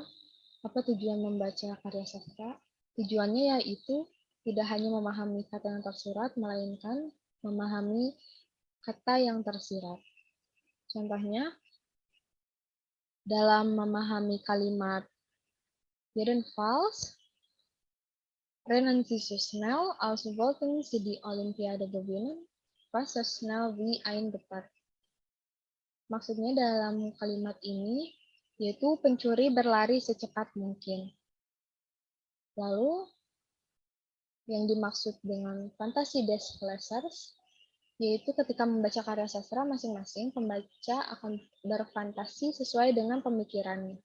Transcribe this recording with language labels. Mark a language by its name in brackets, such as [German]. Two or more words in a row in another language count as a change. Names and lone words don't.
[Indonesian] Apa tujuan membaca karya sastra? Tujuannya yaitu tidak hanya memahami kata yang tersurat, melainkan memahami kata yang tersirat. Contohnya, dalam memahami kalimat [German] jedenfalls, Rennen Sie so schnell, als wollten Sie die Olympiade gewinnen? Was so schnell wie ein Gepard. [Indonesian] Maksudnya dalam kalimat ini, yaitu pencuri berlari secepat mungkin. Lalu, yang dimaksud dengan fantasi [German] des lesers, [Indonesian] yaitu ketika membaca karya sastra masing-masing, pembaca akan berfantasi sesuai dengan pemikirannya.